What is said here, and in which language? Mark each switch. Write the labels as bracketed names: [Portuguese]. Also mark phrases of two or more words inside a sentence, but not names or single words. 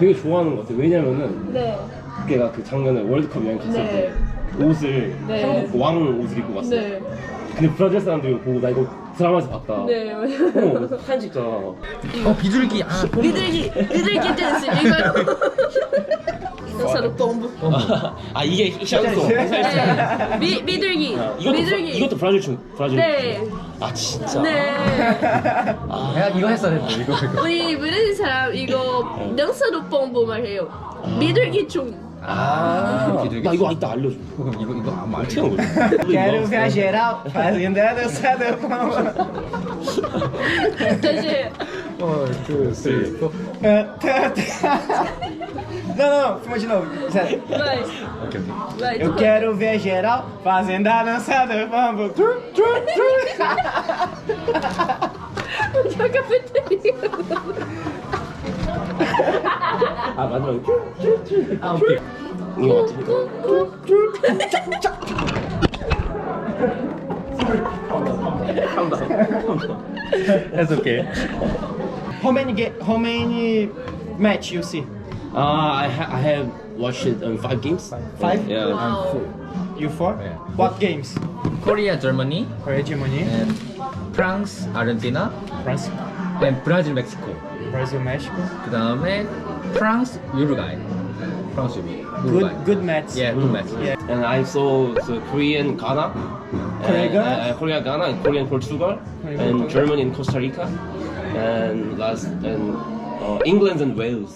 [Korean] 되게 좋아하는 것 같아. 왜냐면은 네. 걔가 그 작년에 월드컵 여행 갔을 네. 때 옷을 네. 한국 왕 옷을 입고 갔어. 네. 근데 브라질 사람들이 보고 나 이거 드라마에서 봤다. 네. 사진 찍자. 비둘기. 아 비둘기 댄스 이거. [Portuguese] dança pombo. [Korean] 아 이게 샤우소. 비둘기. 이것도 브라질 춤. 브라질. 네. 아 진짜. 네. 내가 이거 했어야 됐네. 이거. 우리 브라질 사람 이거 [Portuguese] dança do pombo [Korean] 말해요. 비둘기 춤. 아 비둘기. 나 이거 이따 알려줘. 이거 아마 어떻게 하는 거지? [Portuguese] Quero ver geral fazendo a dança do pombo. [Korean] 다시. [Portuguese] Não, filma de novo. Sério. vai. [Korean] 오케이. [Portuguese] vai. Eu quero ver geral fazendo a dança do pombo. [Korean] 저 카페테리아. 아 마지막에 아 오케이. 이거 맞지? [English] That's okay. How many match you see? I have watched it on 5 games. 5? Yeah. [Korean] 와우. [English] You 4? Yeah. What games? Korea, Germany, Korea, Germany, and France, Argentina, France, and Brazil, Mexico. Brazil, Mexico. 그 다음에 France, Uruguay. France, Uruguay. Good match. Yeah, good match. Yeah. And I saw the Korean Ghana, Korea, Ghana? Korea Ghana, and Korean Portugal, Korean, and Portugal. Germany and Costa Rica, and England and Wales.